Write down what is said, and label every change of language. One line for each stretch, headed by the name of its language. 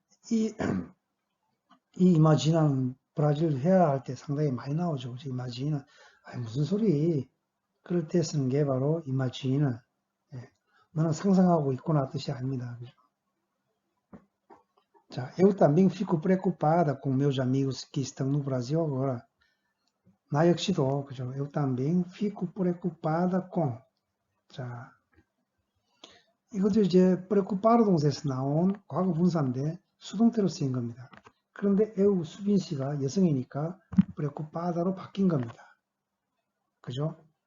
Korean: 이 imagina는 브라질 회화할 때 상당히 많이 나오죠. 그죠? imagina. 무슨 소리? 그럴 때 쓰는 게 바로 imagina. 너는 상상하고 있구나 뜻이 아닙니다. 그죠?
Portuguese: 자, eu também fico preocupada com meus amigos que estão no Brasil agora.
Korean: 나 역시도, 그죠?
Portuguese: eu também fico preocupada com.
Korean: 자, 이것도 이제 preocupado 동사에서 나온 과거 분사인데 수동태로 쓰인 겁니다. 그런데 eu 수빈 씨가 여성이니까 preocupada로 바뀐 겁니다. 그죠?